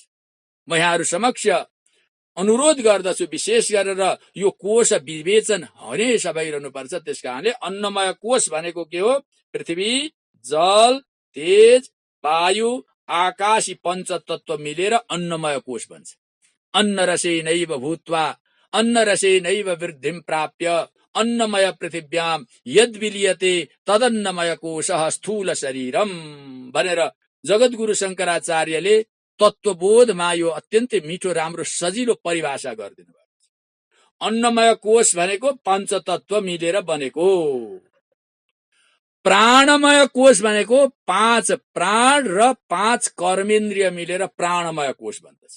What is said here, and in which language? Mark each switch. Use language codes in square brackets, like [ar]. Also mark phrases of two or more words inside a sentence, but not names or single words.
[ne] म यहाँहरू समक्ष अनुरोध गर्दछु, विशेष गरेर यो कोश विवेचन हमेशा भइरहनुपर्छ। त्यसकारणले अन्नमय कोश भनेको के हो, पृथ्वी जल तेज वायु आकाश, यी पञ्चतत्व मिलेर अन्नमय कोश बन्छ। [sa] अन्न रसेनैव भूत्वा अन्न रसेनैव वृद्धिं प्राप्य अन्नमय पृथिव्याम यद विलियते तदन्नमय कोशः स्थूल शरीरम [ne] भनेर जगद्गुरु शंकराचार्यले तत्वबोधमा यो अत्यन्तै मिठो राम्रो सजिलो परिभाषा गरिदिनु भएको छ। अन्नमय कोश भनेको पञ्चतत्व मिलेर बनेको, प्राणमय कोश भनेको 5 प्राण र 5 कर्मेन्द्रिय मिलेर प्राणमय कोश बन्दछ।